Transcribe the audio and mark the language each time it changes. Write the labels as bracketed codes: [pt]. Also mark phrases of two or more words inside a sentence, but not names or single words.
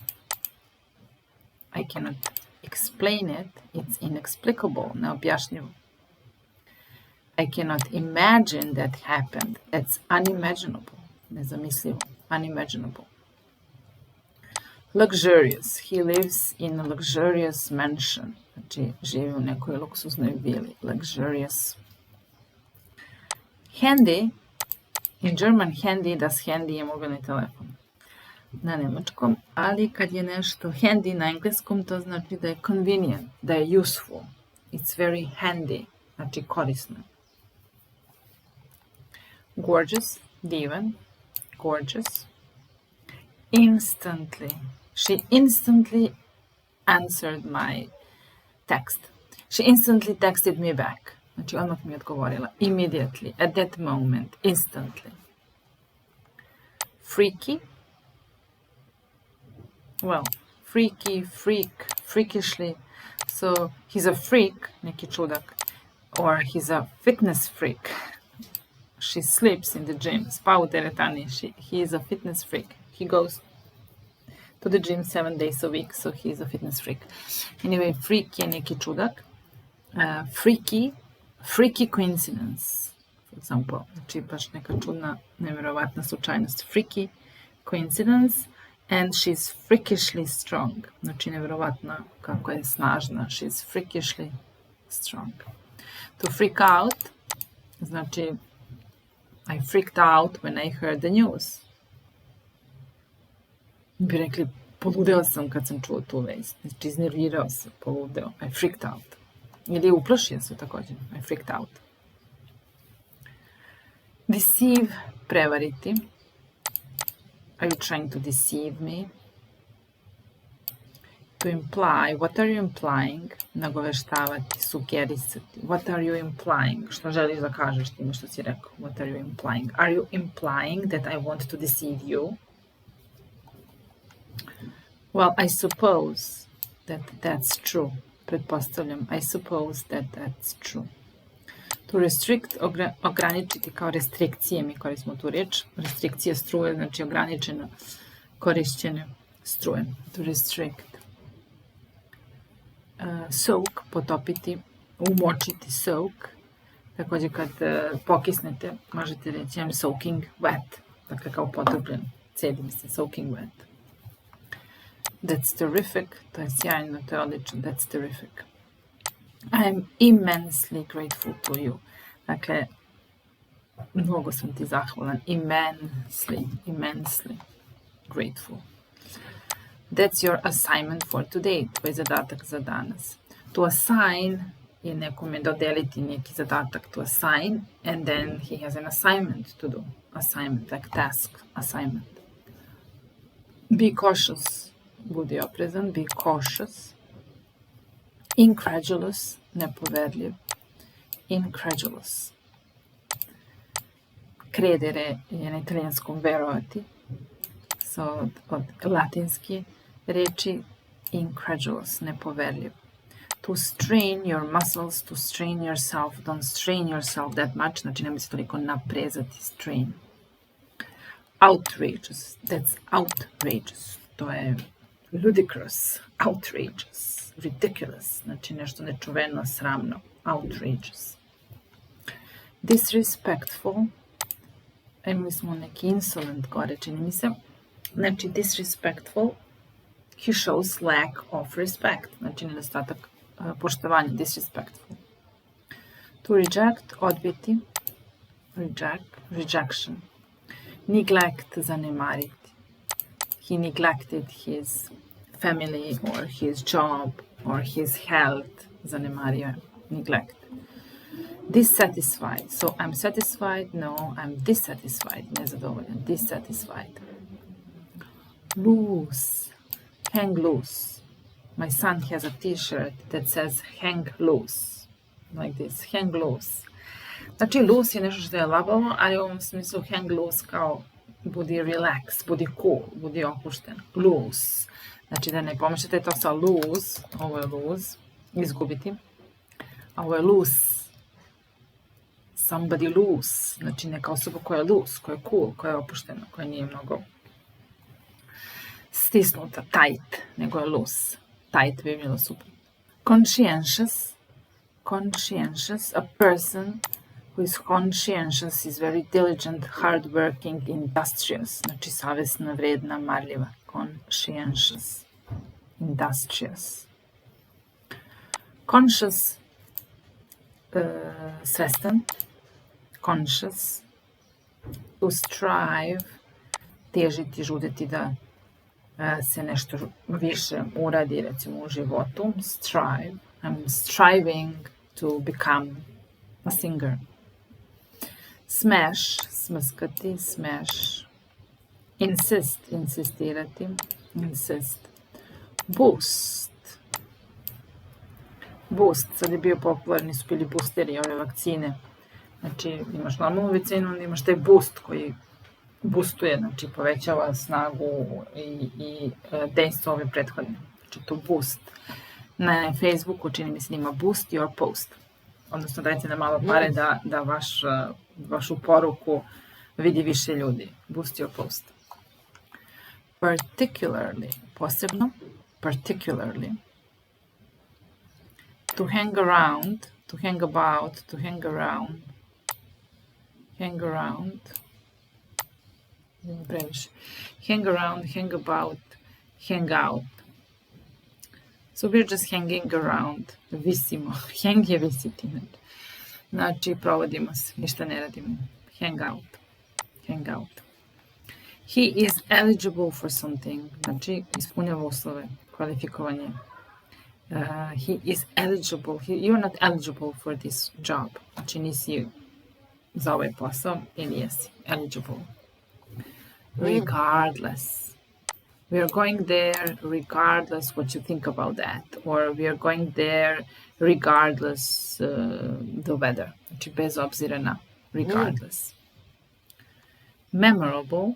[en] I cannot explain it. It's inexplicable, neobjašnjivo. I cannot imagine that happened. That's unimaginable, nezamislivo, unimaginable. Luxurious. He lives in a luxurious mansion. [sr] Znači, živi u nekoj luksuznoj vili. [en] Luxurious. Handy. In German, [sr] handy, [de] das handy [sr] je mobilni telefon. Na nemačkom, ali kad je nešto handy na engleskom, to znači da je convenient, da je useful. [en] It's very handy, [sr] znači korisno. [en] Gorgeous, divan, gorgeous. Instantly. She instantly answered my text. She instantly texted me back. [sr] Znači odmah mi je odgovorila. [en] Immediately, at that moment, instantly. Freaky. Well, freaky, freak, freakishly. So he's a freak, [sr] neki čudak. [en] Or he's a fitness freak. She sleeps in the gym. [sr] Spa u teretani. [en] He is a fitness freak. He goes to the gym 7 days a week, so he's a fitness freak. Anyway, freak [sr] je neki čudak. [en] Freaky coincidence, for example. [sr] Znači baš neka čudna, nevjerovatna slučajnost. [en] Freaky coincidence. And she's freakishly strong. [sr] Znači nevjerovatna kako je snažna. [en] She's freakishly strong. To freak out, znači I freaked out when I heard the news. [sr] Bi rekli, poludeo sam kad sam čuo tu vest. Znači iznervirao se, poludeo. [en] I freaked out. [sr] Ili uplašio se također. [en] I freaked out. Deceive, prevariti. Are you trying to deceive me? To imply, what are you implying? [sr] Nagoveštavati, sugerisati. [en] What are you implying? [sr] Što želiš da kažeš time što si rekao? [en] What are you implying? Are you implying that I want to deceive you? Well, I suppose that that's true. Pretpostavljam, I suppose that that's true. To restrict, [sr] ograničiti kao restrikcije, mi koristimo tu riječ. Restrikcije struje, znači ograničeno korišćenje struje. [en] To restrict. [sr] Soak, potopiti, umočiti, soak. Također kad pokisnete, možete reći [en] I'm soaking wet. [sr] Dakle, kao potopljen. Cedim se, [en] soaking wet. That's terrific. [sr] To je sjajno, to je odlično. [en] That's terrific. I'm immensely grateful to you. [sr] Dakle, mnogo sam ti zahvalan. [en] Immensely grateful. That's your assignment for today. [sr] Tvoj zadatak za danas. [en] To assign [sr] i nekome dodeliti neki zadatak, [en] to assign, and then he has an assignment to do. Assignment, like task, assignment. Be cautious, [sr] budi oprezan, [en] be cautious. Incredulous, [sr] nepoverljiv. [en] Incredulous. [sr] Credere je na italijanskom verovati. So, od latinski reči incredulous, nepoverljiv. [en] To strain your muscles, to strain yourself, don't strain yourself that much, [sr] znači nemoj se toliko naprezati, [en] strain. Outrageous, that's outrageous, [sr] to je [en] ludicrous, outrageous, ridiculous, [sr] znači nešto nečuveno, sramno, outrageous. Disrespectful, imali smo neki insolent gore, čini mi se, znači [en] disrespectful, he shows lack of respect, [sr] znači nedostatak poštovanja, [en] disrespectful. To reject, odbiti, rejection. Neglect, zanemariti. He neglected his family or his job or his health, zanemario, neglect. Dissatisfied, so I'm satisfied, no, I'm dissatisfied, nezadovoljan, dissatisfied. Loose, hang loose. My son has a t-shirt that says hang loose, like this, hang loose. [sr] Znači, loose je nešto što je labavo, ali u ovom smislu [en] hang loose [sr] kao budi relax, budi cool, budi opušten. [en] Loose. [sr] Znači, da ne pomešate to sa lose, ovo je lose, izgubiti, a ovo je loose. [en] Somebody loose, [sr] znači neka osoba koja je loose, koja je cool, koja je opuštena, koja nije mnogo stisnuta, tight, nego je loose. Tight bi bilo super. [en] Conscientious, a person who is conscientious is very diligent, hardworking, industrious. [sr] Znači savjesna, vredna, marljiva. [en] Conscientious, industrious. Conscious, svestan. Conscious. To strive, [sr] težiti, žuditi da se nešto više uradi, recimo u životu. [en] Strive. I'm striving to become a singer. Smash, smrskati, smash. Insist, insistirati, insist. Boost. Boost, [sr] sad je bio popularni su bili boosteri, ove vakcine. Znači, imaš normalnu vakcinu, onda imaš taj boost koji boostuje, znači povećava snagu i dejstvo ove prethodne. Znači, to boost. Na Facebooku čini mi se ima [en] boost your post. [sr] Odnosno, dajte nam malo pare da vašu poruku vidi više ljudi. [en] Boost your post. Particularly, posebno, particularly. To hang around, to hang about, to hang around. Hang around. Previše. Hang around, hang about, hang out. So we're just hanging around. [sr] Visimo. Hang je visiti. Znači, provodimo se. Ništa ne radimo. [en] Hang out. Hang out. He is eligible for something. [sr] Znači, ispunjava uslove. Kvalifikovanje. [en] He is eligible. You're not eligible for this job. [sr] Znači, nisi za ovaj posao ili jesi eligible. [en] Regardless. We are going there regardless what you think about that. Or we are going there regardless the weather. [sr] Znači, bez obzira na. [en] Regardless. Memorable.